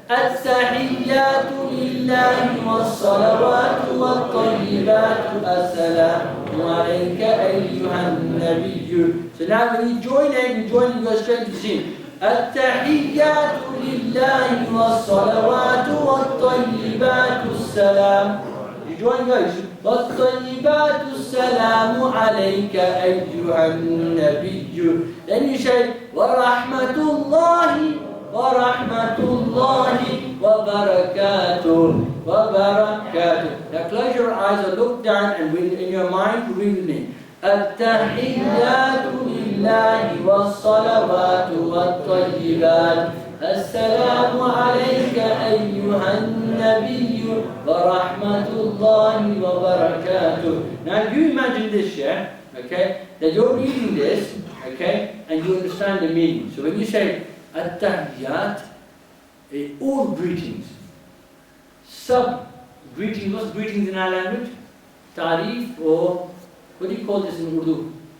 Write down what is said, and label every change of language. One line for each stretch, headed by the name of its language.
Arabic: التحيات لله والصلوات والطيبات السلام عليك أيها النبي.
English: So now when you join in, you go straight to sing.
Arabic: التحيات لله والصلوات والطيبات السلام.
English: You join guys.
Arabic: والطيبات السلام عليك أيها النبي.
English: Then you say
Arabic: ورحمة الله ورحمة الله وبركاته وبركاته.
English: Now close your eyes and look down and in your mind read me.
Arabic: التحيات لله والصلوات والطيبات السلام عليك أيها النبي ورحمة الله وبركاته.
English: Now you imagine this, yeah? Okay? That you're reading this, okay? And you understand the meaning. So when you say At-Tahiyyat, all greetings. Sub-greetings, what's greetings in our language? Tarif, or what do you call this in Urdu?